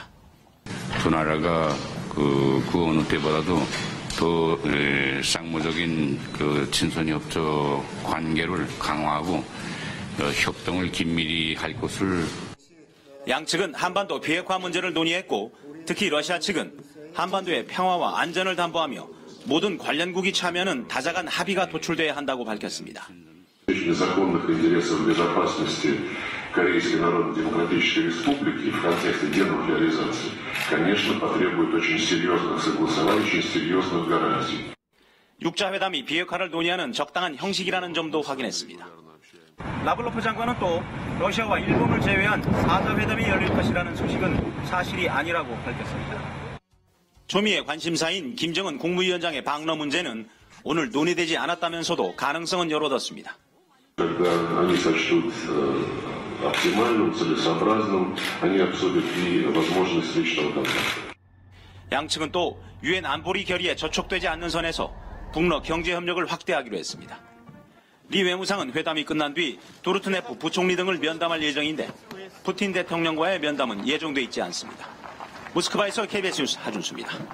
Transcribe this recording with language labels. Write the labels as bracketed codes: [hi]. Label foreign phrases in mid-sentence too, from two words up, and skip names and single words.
[ko] 두 나라가 그 어느 때보다도 더 쌍무적인 친선협조 관계를 강화하고 협동을 긴밀히 할 것을. 양측은 한반도 비핵화 문제를 논의했고 특히 러시아 측은 한반도의 평화와 안전을 담보하며 모든 관련국이 참여하는 다자간 합의가 도출돼야 한다고 밝혔습니다. [ru] Корейской Народно-Демократической Республики в контексте денуклеаризации, конечно, потребует очень серьезных согласований, очень серьезных гарантий. [ko] 6자 회담이 비핵화를 논의하는 적당한 형식이라는 점도 확인했습니다. 라블로프 장관은 또 러시아와 일본을 제외한 4자 회담이 열릴 것이라는 소식은 사실이 아니라고 밝혔습니다. 초미의 관심사인 김정은 국무위원장의 방러 문제는 오늘 논의되지 않았다면서도 가능성은 열어뒀습니다. [ru] Когда они сочтут оптимальным, целесообразным, они обсудят и возможность личного контакта. [ko] 양측은 또 유엔 안보리 결의에 저촉되지 않는 선에서 북러 경제 협력을 확대하기로 했습니다. 리 외무상은 회담이 끝난 뒤 도르트네프 부총리 등을 면담할 예정인데 푸틴 대통령과의 면담은 예정돼 있지 않습니다. 모스크바에서 KBS 뉴스 하준수입니다.